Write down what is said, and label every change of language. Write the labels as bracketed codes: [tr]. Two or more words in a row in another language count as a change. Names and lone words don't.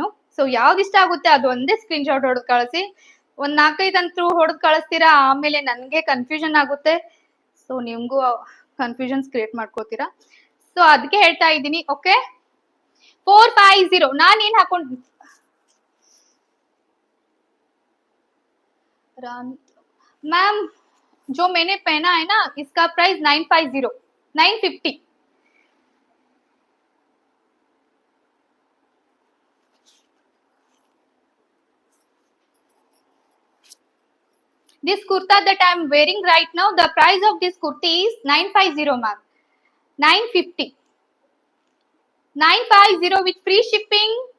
[kn] ಸೊ ಯಾವ್ದು ಇಷ್ಟ ಆಗುತ್ತೆ ಅದು ಒಂದೇ [en] screen shot [kn] ಹೊಡೆದು ಕಳಿಸಿ. ಒಂದ್ 4-5 ಅಂತೂ ಹೊಡೆದು ಕಳಿಸ್ತೀರಾ, ಆಮೇಲೆ ನನ್ಗೆ ಕನ್ಫ್ಯೂಷನ್ ಆಗುತ್ತೆ. ಸೊ ನಿಮ್ಗೂ [en] confusions create [kn] ಮಾಡ್ಕೋತೀರಾ. ಸೊ ಅದಕ್ಕೆ ಹೇಳ್ತಾ ಇದ್ದೀನಿ. ಓಕೆ, 450 ನಾನ್ ಏನ್ ಹಾಕೊಂಡ್ [hi] मैम जो मैंने पहना है ना इसका प्राइस 950 950. [en] This kurta that I am wearing right now, the price of this kurti is 950 ma'am. 950. 950 with free shipping.